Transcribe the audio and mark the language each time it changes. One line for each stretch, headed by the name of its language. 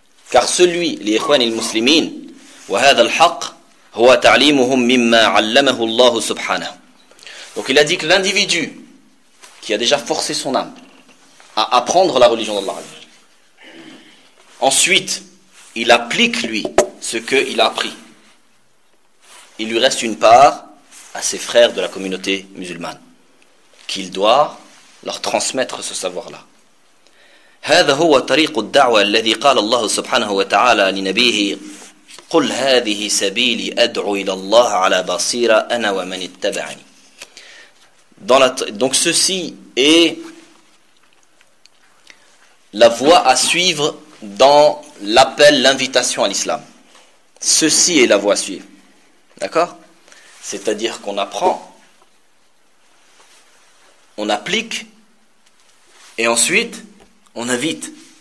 French: Car celui,
Arabic: l'Ikhwan al-Muslimin, وهذا الحق هو تعليمهم مما علمه الله سبحانه.
French: Donc il a dit que l'individu qui a déjà forcé son âme à apprendre la religion d'Allah, ensuite il applique lui ce qu'il a appris, il lui reste une part à ses frères de la communauté musulmane qu'il doit leur transmettre ce savoir-là.
Arabic: هذا هو طريق الدعوة الذي قال الله سبحانه وتعالى لنبيه قل هذه سبيلي أدعو إلى الله على بصيرة أنا ومن اتبعني.
French: Donc ceci est la voie à suivre dans l'appel, l'invitation à l'islam. Ceci est la voie à suivre. D'accord ? C'est-à-dire qu'on apprend, on applique, et ensuite on invite.